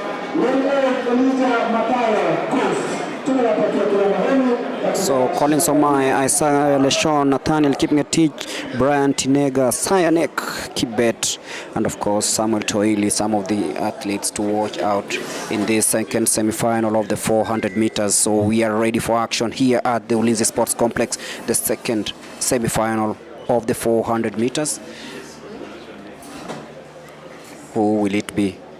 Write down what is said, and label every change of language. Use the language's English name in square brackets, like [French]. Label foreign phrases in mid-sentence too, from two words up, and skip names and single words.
[English] So Colin Somai, Isaiah Leshon, Nathaniel Kipngetich, Brian Tinega, Cyanek, Kibet, and of course Samuel Toili, some of the athletes to watch out in this second semi-final of the 400 meters. So we are ready for action here at the Ulinzi Sports Complex, the second semi-final of the 400 meters. Who will it be?